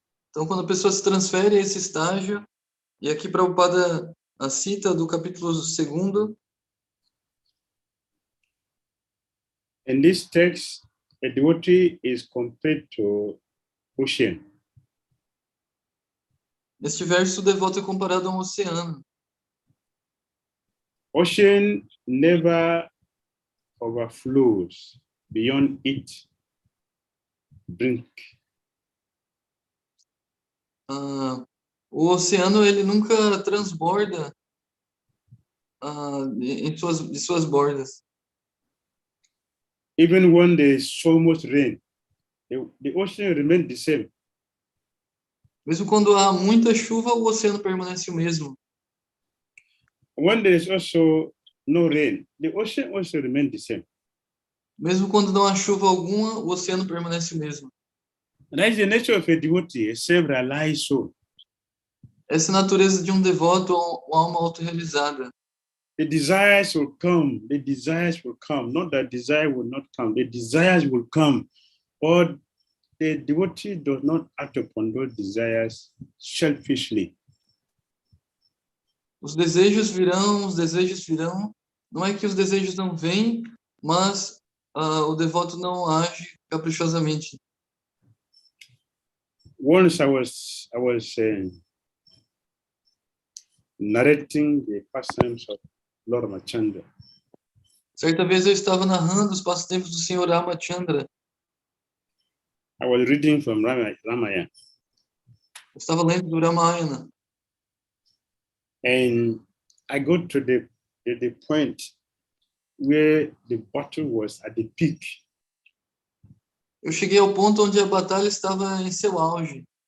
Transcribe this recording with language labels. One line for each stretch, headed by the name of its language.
Portuguese: Então, quando a pessoa se transfere a esse estágio, e aqui Prabhupada a cita do capítulo 2,
English: in this text, a devotee is compared to ocean.
Portuguese: Neste verso, o devoto é comparado a um oceano.
English: Ocean never overflows beyond its brink.
Portuguese: O oceano ele nunca transborda de suas bordas.
English: Even when there is so much rain, the ocean remains the same.
Portuguese: Mesmo quando há muita chuva, o oceano permanece o mesmo.
English: When there is also no rain, the ocean also remains the same.
Portuguese: Mesmo quando não há chuva alguma, o oceano permanece o mesmo.
English: That is the nature of a devotee, a self-realized soul.
Portuguese: Essa é a natureza de um devoto ou alma autorrealizada.
English: The desires will come. The desires will come. Not that desire will not come. The desires will come. But the devotee does not act upon those desires selfishly.
Portuguese: Os desejos virão. Não é que os desejos não vêm, mas o devoto não age caprichosamente.
English: Once I was narrating the pastimes of Lord Ramachandra.
Portuguese: Certa vez eu estava narrando os passatempos do Senhor Ramachandra.
English: I was reading from Ramayana.
Portuguese: Eu estava lendo do Ramayana.
English: And I got to the point where the battle was at the peak.
Portuguese: Eu cheguei ao ponto onde a batalha estava em seu auge.